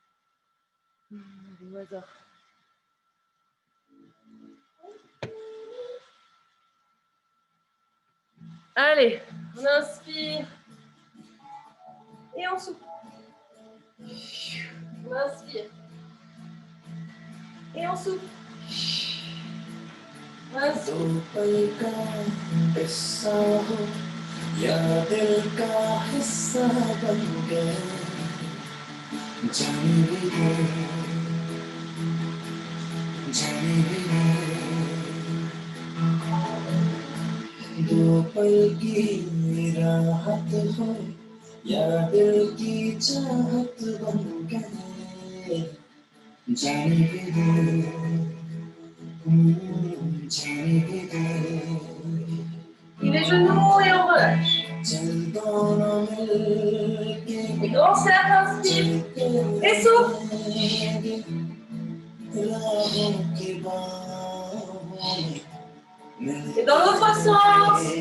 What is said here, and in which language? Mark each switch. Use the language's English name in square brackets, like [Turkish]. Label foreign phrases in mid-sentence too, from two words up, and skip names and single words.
[French] Au hasard. Allez, on inspire. Et on souffle. On inspire. Et on souffle. On inspire. [Hindi] दो पल का किस्सा हो या दिल का हिस्सा बन गए जाने भी दे दो पल की राहत हो या दिल की चाहत बन गए जाने भी दे [French] Les genoux et on relâche. Et grand cercle, inspire. Et souffle. Et dans l'autre sens.